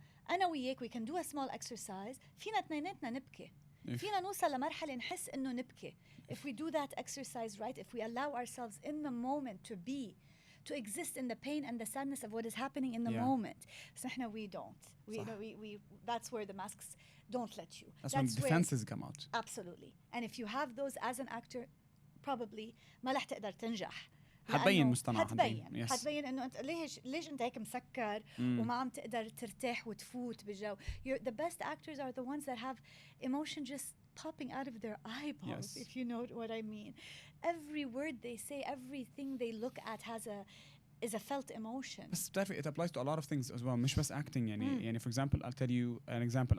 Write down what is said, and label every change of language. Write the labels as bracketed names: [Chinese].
[Arabic] أنا وياك, [English] we can do a small exercise. [Arabic] فينا اثنيناتنا نبكي. فينا نوصل لمرحلة نحس إنه نبكي. [English] If we do that exercise right, if we allow ourselves in the moment to exist in the pain and the sadness of what is happening in the moment. So we don't. We that's where the masks don't let you. That's when defenses come out. Absolutely. And if you have those as an actor, probably [Arabic] ما رح تقدر تنجح. حتبين مصطنع. حتبين انه انت ليش انت هيك مسكر وما عم تقدر ترتاح وتفوت بالجو. [English] The best actors are the ones that have emotion just popping out of their eyeballs, if you know what I mean. Every word they say, everything they look at is a felt emotion. [Arabic] بس بتعرفي [English] it applies to a lot of things as well. [Arabic] مش بس [English] acting يعني for example I'll tell you an example.